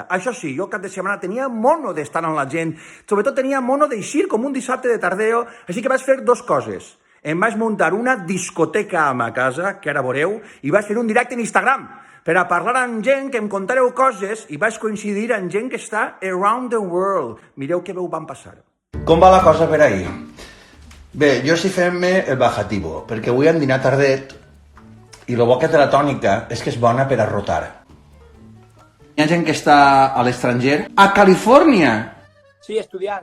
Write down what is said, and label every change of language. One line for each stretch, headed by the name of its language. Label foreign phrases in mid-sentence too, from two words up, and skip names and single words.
Catalan: Això sí, jo cap de setmana tenia mono d'estar amb la gent, sobretot tenia mono d'eixir com un dissabte de tardeo, així que vaig fer dos coses. Em vaig muntar una discoteca a ma casa, que ara veureu, i vaig fer un directe en Instagram, per a parlar amb gent que em contareu coses, i vaig coincidir amb gent que està
English: around the world.
Catalan: Mireu què veu van passar. Com va la cosa per ahir? Bé, jo sí fem-me el bajativo, perquè avui hem dinat tardet i el bo que té la tònica és que és bona per a rotar. Hi ha gent que està a l'estranger. A Califòrnia! Sí, estudiant.